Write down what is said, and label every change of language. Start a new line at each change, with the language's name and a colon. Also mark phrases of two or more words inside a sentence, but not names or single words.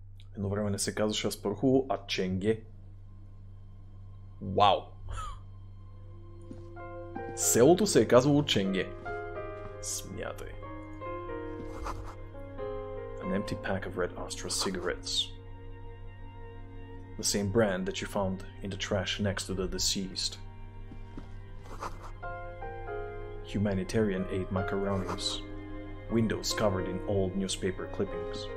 Bulgarian: Едно време не се казваше Аспархово, а Ченге. Вау! Селото се е казвало Ченге. Смятай.
English: An empty pack of Red Astra cigarettes. The same brand that you found in the trash next to the deceased. Humanitarian aid macaronis. Windows covered in old newspaper clippings.